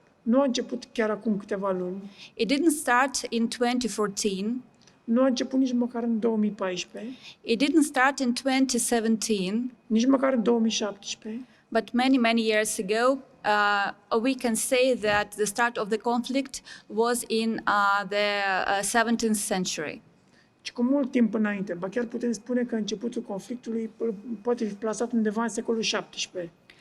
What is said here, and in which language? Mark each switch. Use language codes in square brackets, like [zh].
[ro] Nu a început chiar acum câteva luni. [en] It didn't start in 2014. [ro] Nu a început nici măcar în 2014. [en] It didn't start in 2017. [ro] Nici măcar în 2017. [en] But many, many years ago, we can say that the start of the conflict was in the 17th century. [ro] Și cu mult timp înainte, ba chiar putem spune că începutul conflictului poate fi plasat undeva în secolul 17.